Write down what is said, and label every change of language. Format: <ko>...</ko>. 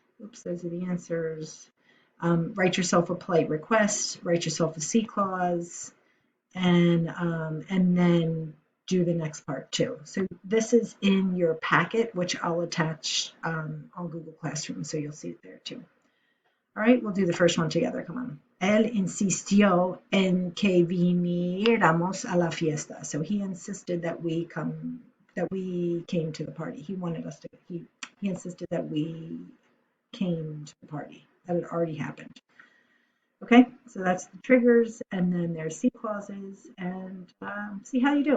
<en>Oops, those are the answers. Write yourself a polite request, write yourself a C clause, and then do the next part too. So this is in your packet, which I'll attach on Google Classroom, so you'll see it there too. All right, we'll do the first one together. Come on.</en> <es>Él insistió en que viniéramos a la fiesta.</es> <en>So he insisted that we came to the party. He wanted us to. He insisted that we came to the party. That had already happened. Okay, so that's the triggers, and then there's C clauses, and see how you do.</en>